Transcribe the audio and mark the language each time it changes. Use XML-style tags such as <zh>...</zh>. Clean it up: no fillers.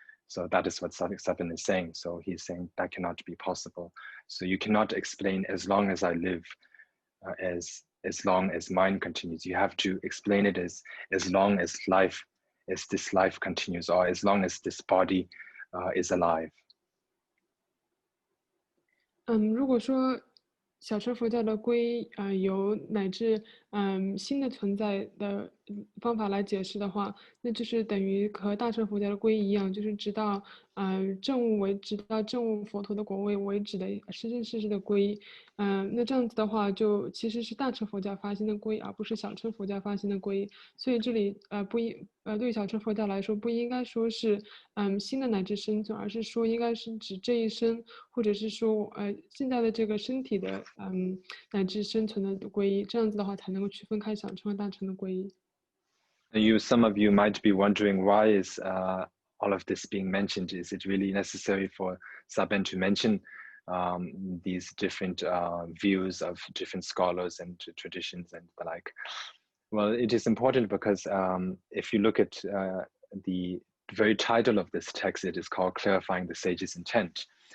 <en>So that is what Sakura is saying. So he's saying that cannot be possible. So you cannot explain as long as I live, as long as mind continues. You have to explain it as long as this life continues, or as long as this body is alive.</en> <zh>如果说小乘佛教的皈依由乃至心的存在的方法来解释的话，那就是等于和大乘佛教的皈依一样，就是直到证悟佛陀的果位为止的生生世世的皈依。那这样子的话，就其实是大乘佛教发心的皈依，而不是小乘佛教发心的皈依。所以这里对于小乘佛教来说，不应该说是心的乃至生存，而是说应该是指这一生，或者是说现在的这个身体的乃至生存的皈依。这样子的话，才能够区分开小乘和大乘的皈依。</zh> <en>Some of you might be wondering, why is all of this being mentioned? Is it really necessary for Saben to mention these different views of different scholars and traditions and the like? Well, it is important because if you look at the very title of this text, it is called Clarifying the Sage's Intent.</en>